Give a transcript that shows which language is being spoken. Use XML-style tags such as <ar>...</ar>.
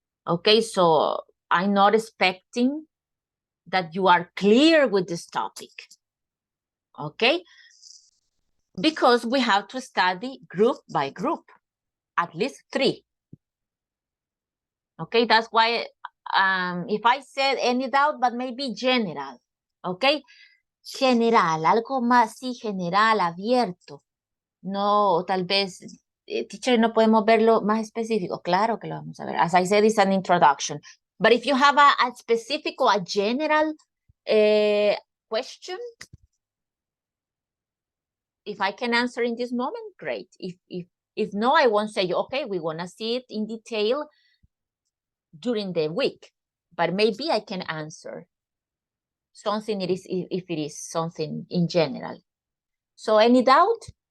<en>Okay, so I'm not expecting that you are clear with this topic. Okay, because we have to study group by group, at least 3. Okay, that's why if I said any doubt, but maybe general, okay?</en> <es>General, algo más, sí, general, abierto. No, tal vez, teacher, no podemos verlo más específico. Claro que lo vamos a ver.</es> <en>As I said, it's an introduction. But if you have a specific or a general question, if I can answer in this moment, great. If no, I won't say, okay, we want to see it in detail during the week, but maybe I can answer something it is if it is something in general. So any doubt?</en>